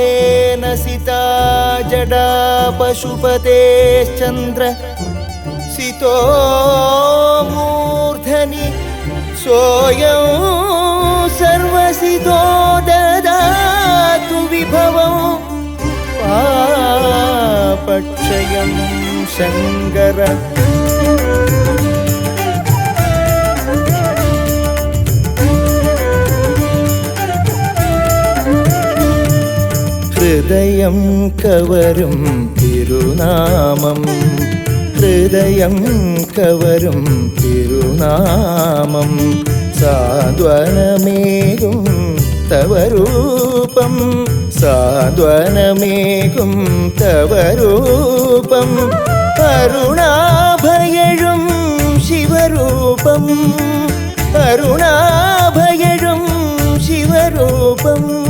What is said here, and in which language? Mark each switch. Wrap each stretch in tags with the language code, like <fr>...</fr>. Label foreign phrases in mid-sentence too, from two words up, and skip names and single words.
<sa>गंगाफेन सिता जडा पशुपतेश्चन्द्र सितो स्थितो मूर्धनि सोऽयं सर्वसितो ददातु विभवं पापक्षयं शङ्कर</sa> <ml>ഹൃദയം കവരും തിരുനാമം ഹൃദയം കവരും തിരുനാമം സാന്ത്വനമേകും തവ രൂപം സാന്ത്വനമേകും തവ രൂപം അരുണാഭയഴും ശിവരൂപം അരുണാഭയഴും ശിവരൂപം</ml>